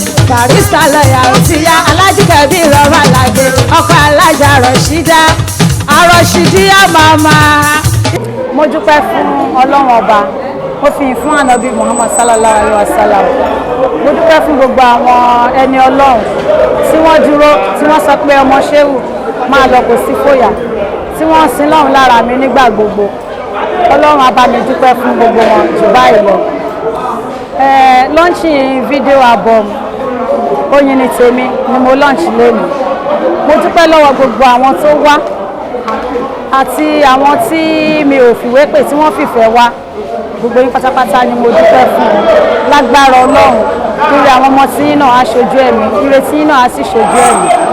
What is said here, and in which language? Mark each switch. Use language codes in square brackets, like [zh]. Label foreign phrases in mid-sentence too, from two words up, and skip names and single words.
[yo] Barrister lọ́ọ̀yà ó ti yá. Alhaji Kabir Ọmọlàdé, ọkọ Alhaja Rashida. Arọ̀ṣídíyà màmá. Mo dúpẹ́ fún Ọlọ́run ọba. Mo fi ìfún Ànábì Muhammad [ar] sallallahu alaihi wasallam. [yo] Mo dúpẹ́ fún gbogbo àwọn ẹni Ọlọ́run tí wọ́n dúró, tí wọ́n sọ pé ọmọ Ṣéwù máa lọ kò sí fòyà, tí wọ́n sin Ọlọ́run lára mi nígbà gbogbo. Ọlọ́run á bá mi dúpẹ́ fún gbogbo wọn jù báyìí lọ. Eh, [en] launching video album [yo] Oyin ni Tèmi ni mo launch lónìí. Mo dúpẹ́ lọ́wọ́ gbogbo àwọn tó wá àti àwọn tí mi ò fìwé pè tí wọ́n fìfẹ́ wá. Gbogbo yín pátápátá ni mo dúpẹ́ fún. Lágbára Ọlọ́run, ire àwọn ọmọ tí yín náà á ṣojú ẹ̀mí, ire tí yín náà á sì ṣojú ẹ̀mí.